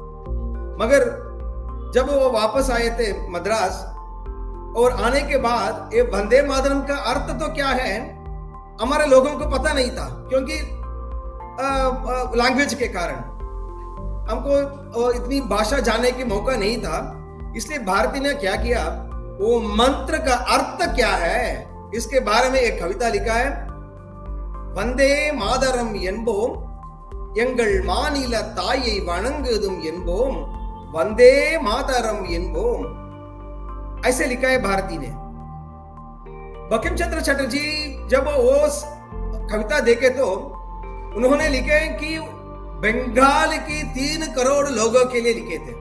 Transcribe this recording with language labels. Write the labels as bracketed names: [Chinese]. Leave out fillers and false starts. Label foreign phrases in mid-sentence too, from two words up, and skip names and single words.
[Hindi] मगर जब वो वापस आए थे मद्रास, और आने के बाद ये वंदे मातरम का अर्थ तो क्या है हमारे लोगों को पता नहीं था, क्योंकि लैंग्वेज के कारण हमको इतनी भाषा जानने की मौका नहीं था। इसलिए भारती ने क्या किया, वो मंत्र का अर्थ क्या है इसके बारे में एक कविता लिखा है। [Tamil] वंदे मातरम என்போம் எங்கள் மாநில தாயை வணங்குதும் என்போம் वंदे मातरम என்போம், [Hindi] ऐसे लिखा है भारती ने। बंकिम चंद्र चटर्जी जब वो कविता देखे तो उन्होंने लिखे कि बंगाल की 3 करोड़ लोगों के लिए लिखे थे।